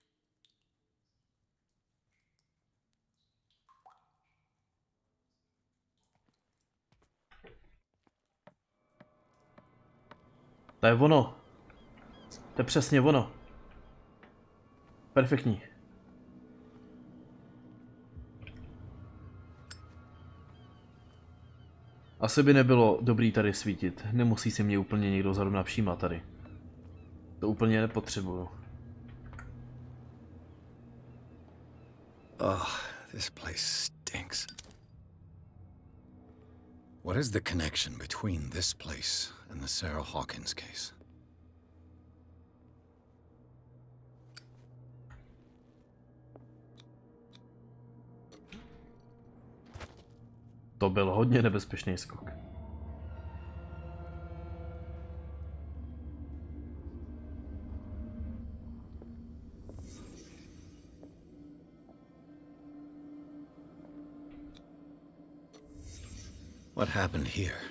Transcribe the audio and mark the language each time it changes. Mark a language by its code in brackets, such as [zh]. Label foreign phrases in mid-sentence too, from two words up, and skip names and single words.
[cs] To je ono. To je přesně ono. Perfektní. Asi by nebylo dobrý tady svítit. Nemusí si mě úplně někdo zrovna všímat tady. To úplně nepotřebuju. [en] Oh, this place stinks. What is the connection between this place and the Sarah Hawkins case? [cs] To byl hodně nebezpečný skok. [en] What happened here?